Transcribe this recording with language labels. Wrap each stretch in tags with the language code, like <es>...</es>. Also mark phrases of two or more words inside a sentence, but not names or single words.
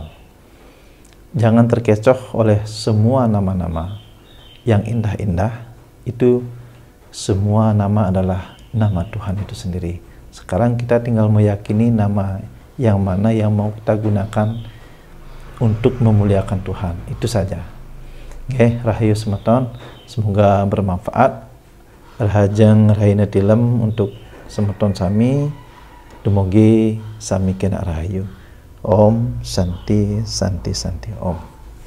<id>Jangan terkecoh oleh semua nama-nama yang indah-indah. Itu semua nama adalah nama Tuhan itu sendiri. Sekarang kita tinggal meyakini nama yang mana yang mau kita gunakan untuk memuliakan Tuhan. Itu saja. Oke,</id> <ban>rahayu semeton,</ban> <id>semoga bermanfaat.</id> <ban>Rahajeng rahina tilem untuk semeton sami, dumugi sami kena rahayu.</ban> <sa>Om Santi Santi Santi Om.</sa>